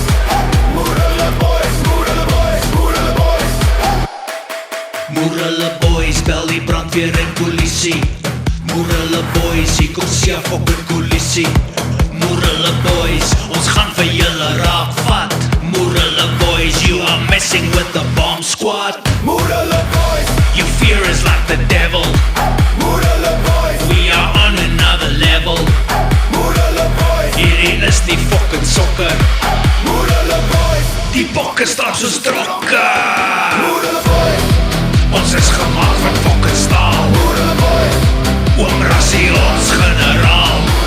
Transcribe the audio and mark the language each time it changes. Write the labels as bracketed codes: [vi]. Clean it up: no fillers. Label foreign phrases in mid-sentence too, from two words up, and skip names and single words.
[af] Moer hulle boys, moer hulle boys, moer hulle boys. Moer hulle boys, bel die brandweer en polisie. Moer hulle boys, hier kom Sia fucking polisie. Moer hulle boys, ons gaan vir julle raak vat. Moer hulle boys, [en] you are messing with the bomb squad. [af] Moer hulle boys, [en] your fear is like the devil. [af] Moer hulle boys, [en] we are on another level. [af] Moer hulle boys, hierdie is die fucking sokker. Moer hulle boys, die bokke staan soos trokke. Moer hulle boys, ons is gemaak van fucking staal. Moer hulle boys, oom Rassie ons generaal.